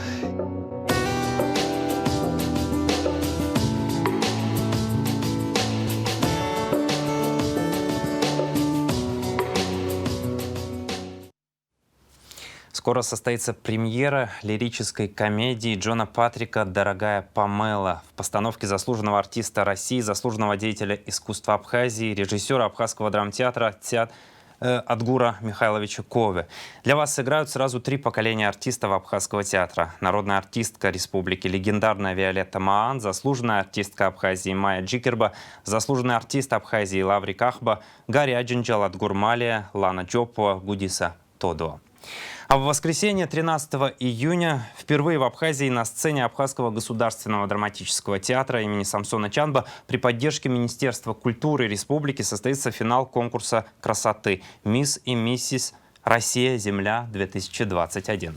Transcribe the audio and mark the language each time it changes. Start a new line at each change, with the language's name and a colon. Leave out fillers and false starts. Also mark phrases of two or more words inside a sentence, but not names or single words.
Russian: Скоро состоится премьера лирической комедии Джона Патрика «Дорогая Памела» в постановке заслуженного артиста России, заслуженного деятеля искусства Абхазии, режиссера Абхазского драмтеатра Адгура Михайловича Ковы. Для вас сыграют сразу 3 поколения артистов Абхазского театра. Народная артистка республики, легендарная Виолетта Маан, заслуженная артистка Абхазии Майя Джикерба, заслуженный артист Абхазии Лаврик Ахба, Гарри Аджинджал Адгур Малия, Лана Джопова, Гудиса Тодо. А в воскресенье, 13 июня, впервые в Абхазии на сцене Абхазского государственного драматического театра имени Самсона Чанба при поддержке Министерства культуры республики состоится финал конкурса красоты «Мисс и миссис Россия-Земля-2021».